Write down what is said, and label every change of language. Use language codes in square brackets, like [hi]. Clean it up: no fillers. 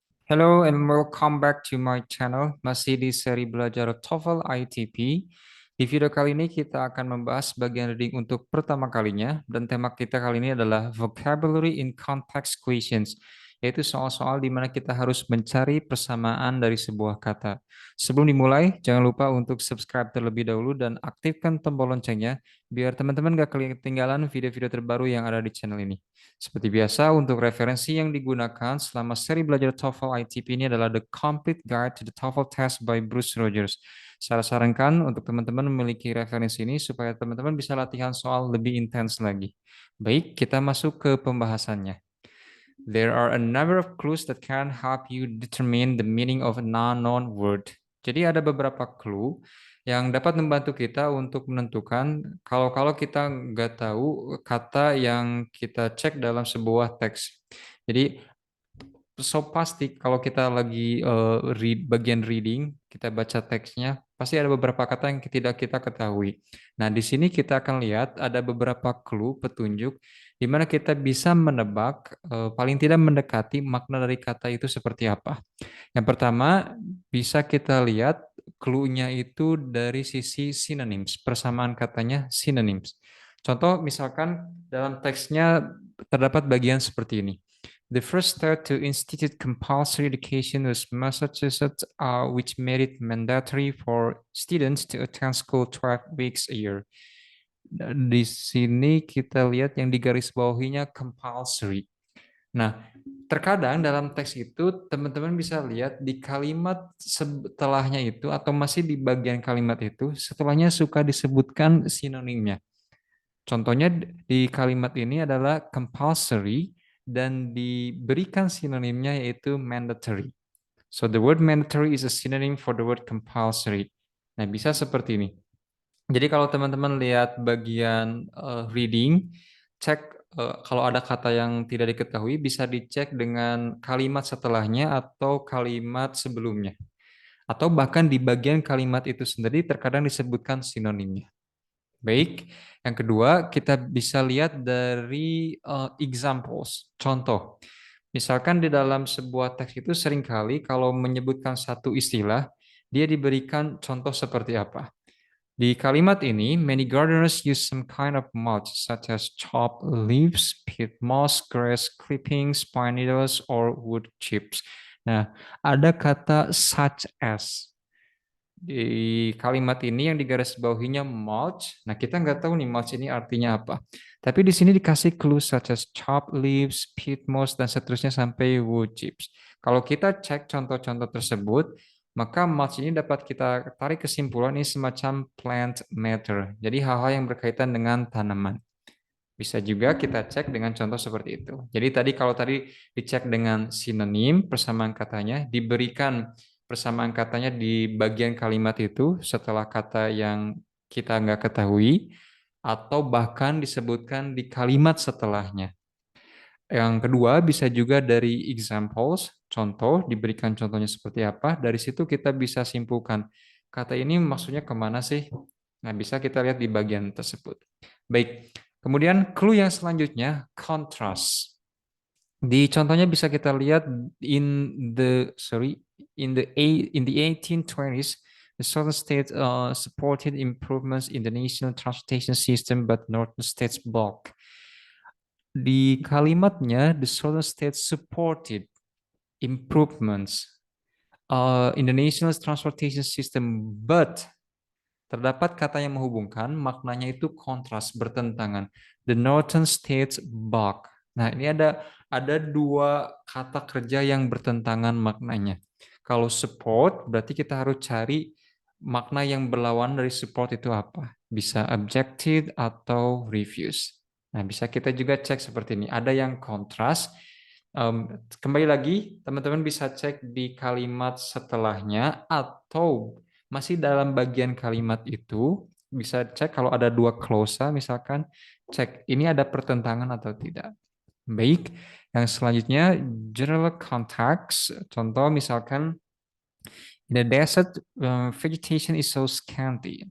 [en] Hello and welcome back to my channel. [id] Masih di seri belajar TOEFL ITP. Di video kali ini kita akan membahas bagian reading untuk pertama kalinya dan tema kita kali ini adalah vocabulary in context questions, yaitu soal-soal di mana kita harus mencari persamaan dari sebuah kata. Sebelum dimulai, jangan lupa untuk subscribe terlebih dahulu dan aktifkan tombol loncengnya biar teman-teman gak ketinggalan video-video terbaru yang ada di channel ini. Seperti biasa, untuk referensi yang digunakan selama seri belajar TOEFL ITP ini adalah The Complete Guide to the TOEFL Test by Bruce Rogers. Saya sarankan untuk teman-teman memiliki referensi ini supaya teman-teman bisa latihan soal lebih intens lagi. Baik, kita masuk ke pembahasannya. [en] There are a number of clues that can help you determine the meaning of a non-known word. [id] Jadi ada beberapa clue yang dapat membantu kita untuk menentukan kalau kita nggak tahu kata yang kita cek dalam sebuah teks. Jadi pasti kalau kita lagi bagian reading, kita baca teksnya, pasti ada beberapa kata yang tidak kita ketahui. Nah, di sini kita akan lihat ada beberapa clue petunjuk di mana kita bisa menebak paling tidak mendekati makna dari kata itu seperti apa. Yang pertama, bisa kita lihat clue-nya itu dari sisi synonyms, persamaan katanya synonyms. Contoh misalkan dalam teksnya terdapat bagian seperti ini. [en] The first step to institute compulsory education was Massachusetts, which made it mandatory for students to attend school 12 weeks a year. [id] Di sini kita lihat yang digarisbawahinya compulsory. Nah, terkadang dalam teks itu teman-teman bisa lihat di kalimat setelahnya itu atau masih di bagian kalimat itu setelahnya suka disebutkan sinonimnya. Contohnya di kalimat ini adalah compulsory dan diberikan sinonimnya yaitu mandatory. [en] So the word mandatory is a synonym for the word compulsory. [id] Nah, bisa seperti ini. Jadi kalau teman-teman lihat bagian reading, cek kalau ada kata yang tidak diketahui bisa dicek dengan kalimat setelahnya atau kalimat sebelumnya. Atau bahkan di bagian kalimat itu sendiri terkadang disebutkan sinonimnya. Baik, yang kedua kita bisa lihat dari examples, contoh. Misalkan di dalam sebuah teks itu seringkali kalau menyebutkan satu istilah, dia diberikan contoh seperti apa. Di kalimat ini, [en] many gardeners use some kind of mulch, such as chopped leaves, peat moss, grass clippings, pine needles, or wood chips. [id] Nah, ada kata such as. Di kalimat ini yang digarisbawahinya mulch. Nah, kita nggak tahu nih mulch ini artinya apa. Tapi di sini dikasih clue [en] such as chopped leaves, peat moss, [id] dan seterusnya sampai wood chips. Kalau kita cek contoh-contoh tersebut, maka mulch ini dapat kita tarik kesimpulan ini semacam [en] plant matter. [id] Jadi hal-hal yang berkaitan dengan tanaman. Bisa juga kita cek dengan contoh seperti itu. Jadi kalau tadi dicek dengan sinonim, persamaan katanya, diberikan persamaan katanya di bagian kalimat itu setelah kata yang kita nggak ketahui, atau bahkan disebutkan di kalimat setelahnya. Yang kedua bisa juga dari examples, contoh, diberikan contohnya seperti apa, dari situ kita bisa simpulkan, kata ini maksudnya kemana sih? Nah, bisa kita lihat di bagian tersebut. Baik, kemudian clue yang selanjutnya, contrast. Di contohnya bisa kita lihat [en] in the 1820s, the southern states supported improvements in the national transportation system, but northern states blocked. [id] Di kalimatnya, [en] the southern states supported improvements in the national transportation system, but [id] terdapat kata yang menghubungkan, maknanya itu kontras, bertentangan. [en] The northern states block. [id] Nah, ini ada dua kata kerja yang bertentangan maknanya. Kalau support, berarti kita harus cari makna yang berlawan dari support itu apa. Bisa objected atau refuse. Nah, bisa kita juga cek seperti ini. Ada yang kontras. Kembali lagi, teman-teman bisa cek di kalimat setelahnya atau masih dalam bagian kalimat itu bisa cek kalau ada dua klausa misalkan cek ini ada pertentangan atau tidak. Baik, yang selanjutnya general context. Contoh misalkan [en] in the desert vegetation is so scanty.